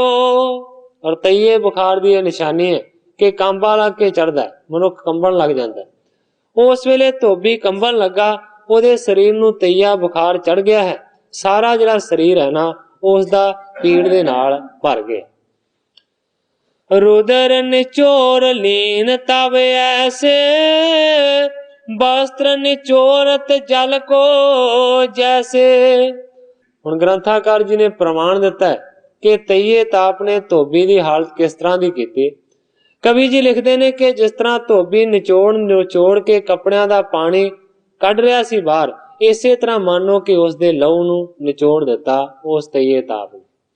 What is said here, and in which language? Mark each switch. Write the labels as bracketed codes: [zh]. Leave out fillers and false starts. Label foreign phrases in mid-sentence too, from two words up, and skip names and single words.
[pa] ਔਰ ਤਈਏ ਬੁਖਾਰ ਦੀ ਇਹ ਨਿਸ਼ਾਨੀ ਹੈ ਕਿ ਕੰਬਾ ਲੱਗ ਕੇ ਚੜਦਾ, ਮਨੁੱਖ ਕੰਬਣ ਲੱਗ ਜਾਂਦਾ। ਉਸ ਵੇਲੇ ਧੋਬੀ ਕੰਬਣ ਲੱਗਾ, ਉਹਦੇ ਸਰੀਰ ਨੂੰ ਤਈਆ ਬੁਖਾਰ ਚੜ ਗਿਆ ਹੈ। ਸਾਰਾ ਜਿਹੜਾ ਸਰੀਰ ਹੈ ਨਾ ਉਸ ਦਾ ਪੀੜ ਦੇ ਨਾਲ ਭਰ ਗਿਆ। [hi] रुदर निचोर लीन तब ऐसे, वस्त्र निचोरत जल को जैसे। [pa] ਹੁਣ ਗ੍ਰੰਥਾਕਾਰ ਜੀ ਨੇ ਪ੍ਰਮਾਣ ਦਿੱਤਾ ਹੈ ਕਿ ਤਈਏ ਤਾਪ ਨੇ ਧੋਬੀ ਦੀ ਹਾਲਤ ਕਿਸ ਤਰ੍ਹਾਂ ਦੀ ਕੀਤੀ। ਕਵੀ ਜੀ ਲਿਖਦੇ ਨੇ ਕਿ ਜਿਸ ਤਰ੍ਹਾਂ ਧੋਬੀ ਨਿਚੋੜ ਕੇ ਕੱਪੜਿਆਂ ਦਾ ਪਾਣੀ ਕੱਢ ਰਿਹਾ ਸੀ ਬਾਹਰ, ਇਸੇ ਤਰ੍ਹਾਂ ਮੰਨੋ ਕਿ ਉਸ ਦੇ ਲਹੂ ਨੂੰ ਨਿਚੋੜ ਦਿੱਤਾ ਉਸ ਤਈਏ ਤਾਪ ਨੇ।